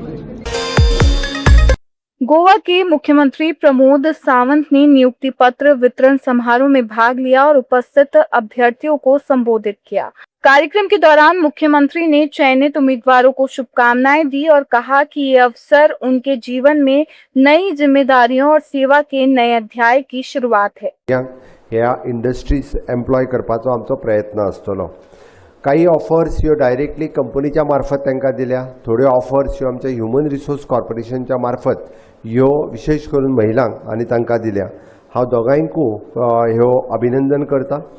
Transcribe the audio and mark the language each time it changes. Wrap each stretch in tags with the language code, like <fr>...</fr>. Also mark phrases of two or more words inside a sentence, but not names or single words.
<hi>गोवा के मुख्यमंत्री प्रमोद सावंत ने नियुक्ति पत्र वितरण समारोह में भाग लिया और उपस्थित अभ्यर्थियों को संबोधित किया। कार्यक्रम के दौरान मुख्यमंत्री ने चयनित उम्मीदवारों को शुभकामनाएं दी और कहा कि ये अवसर उनके जीवन में नई जिम्मेदारियों और सेवा के नए अध्याय की शुरुआत है।</hi> <kok>ह्या इंडस्ट्रीज एम्प्लॉय करपाचो आमचो प्रयत्न आसतलो। काही ऑफर्स ह्यो डायरेक्टली कंपनीच्या मार्फत तांकां दिल्या, थोड्यो ऑफर्स ह्यो आमच्या</kok> <en>human resource</en> <kok>कॉर्पोरेशनच्या मार्फत ह्यो विशेष करून महिलांक आनी तांकां दिल्या. हांव दोगांयकू ह्यो अभिनंदन करता.</kok>